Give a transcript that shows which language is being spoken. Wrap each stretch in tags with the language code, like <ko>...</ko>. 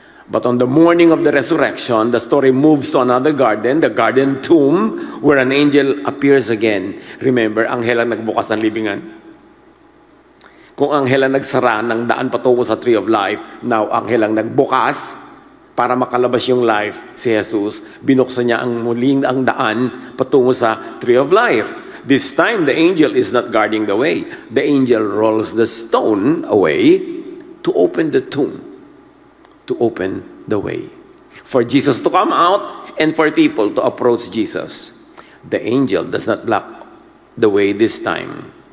<en>But on the morning of the resurrection, the story moves to another garden, the garden tomb, where an angel appears again.</en> <tl>Remember, anghel ang nagbukas ng libingan. Kung anghel ang nagsara ng daan patungo sa</tl> <en>tree of life,</en> <tl>now anghel ang nagbukas para makalabas yung life, si Jesus, binuksan niya ang muling ang daan patungo sa tree of life.</tl> <en>This time, the angel is not guarding the way. The angel rolls the stone away to open the tomb, to open the way. For Jesus to come out and for people to approach Jesus. The angel does not block the way this time.</en>